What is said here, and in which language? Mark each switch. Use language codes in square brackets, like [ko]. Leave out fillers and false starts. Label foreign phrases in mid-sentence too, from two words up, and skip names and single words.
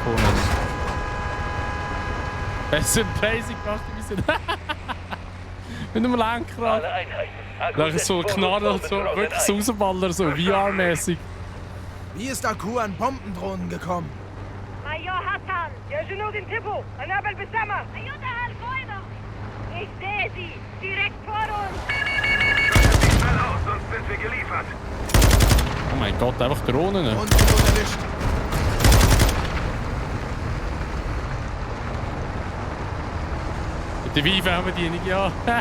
[de] Es sind crazy gemacht, ein bisschen. Mit einem Lenkrad. Da ist so Knarre, so wirklich so Rausballer, so VR-mäßig. Wie ist Aku an Bombendrohnen gekommen? [ar] Major Hassan! يا جنود انتبهوا! قنابل بالسما! أيدها الفويضة! [de] Ich sehe sie! Direkt vor uns! Schüttet sie schnell aus, sonst sind wir geliefert! Oh mein Gott, einfach Drohnen. Und erwischt. Die Weinfernbedienung, ja.